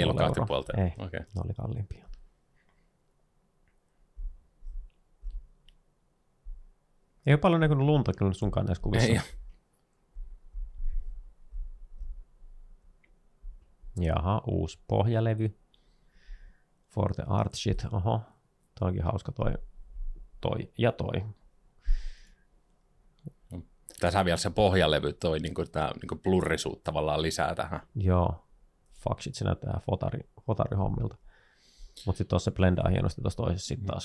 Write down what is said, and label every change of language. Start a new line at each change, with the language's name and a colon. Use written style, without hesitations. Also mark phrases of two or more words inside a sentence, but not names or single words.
Finnish: Ne ei ollut 2,5 Ei, okay. Ne oli kalliimpia. Ei ole paljon näkynyt lunta kyllä sunkaan näissä kuvissa. Ei. Jaha, uusi pohjalevy.
English: For the art shit.
Finnish: Oho, toi onkin hauska toi ja toi. Tässä vielä se pohjalevy, toi tämä blurrisuutta tavallaan lisää tähän. Joo,
English: fuck shit,
Finnish: se näyttää fotarihommilta. Mutta sitten tuossa se blendaa hienosti tuossa toisessa sitten taas.